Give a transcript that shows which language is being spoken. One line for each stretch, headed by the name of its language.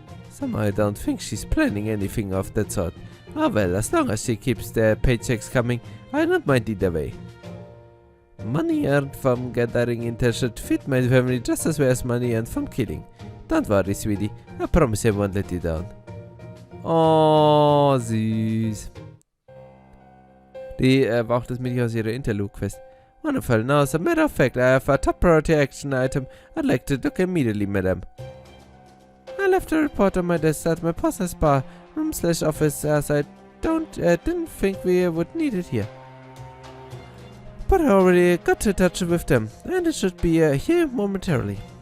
English: Somehow I don't think she's planning anything of that sort. Oh well, as long as she keeps the paychecks coming, I don't mind either way. Money earned from gathering intel should fit my family just as well as money earned from killing. Don't worry, sweetie. I promise I won't let you down.
German: Oh, süß. Die braucht das Mädchen aus ihrer Interlude-Quest.
English: Wonderful. Now, as a matter of fact, I have a top priority action item I'd like to look immediately, madam. I left a report on my desk at my poster's bar room/office as I didn't think we would need it here. But I already got in touch with them, and it should be here momentarily.